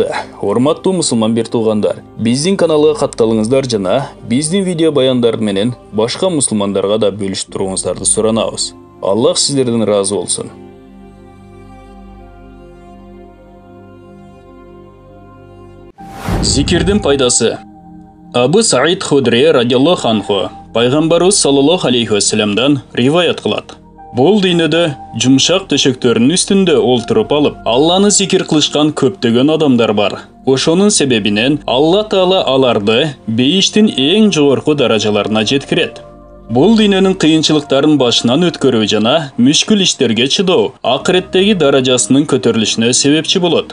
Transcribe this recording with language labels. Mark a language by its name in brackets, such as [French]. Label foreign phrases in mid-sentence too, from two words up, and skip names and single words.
[Kyrgyz] Урматтуу мусулман бир туугандар, биздин каналга катталыңыздар жана биздин видео баяндар менен башка мусулмандарга да бөлүшүп туруңуздарды суранабыз. Аллах сиздерден ыраазы болсун. Зикирдин пайдасы. Абу Саид Худри [Arabic] رضي الله عنه [Kyrgyz] пайгамбарыбыз [Arabic] صلى الله عليه وسلم [Kyrgyz] риваят кылат. Бул дүйнөдө жумшак төшөктөрүнүн үстүндө олтуруп алып, Алланы зикир кылышкан көптөгөн адамдар бар. Ошонун себебинен Алла Таала аларды бейиштин эң жогорку даражаларына жеткирет. Бул дүйнөнүн кыйынчылыктарын башынан өткөрүү жана мүшкүл иштерге чыдоо акыреттеги даражасынын көтөрүлүшүнө себепчи болот.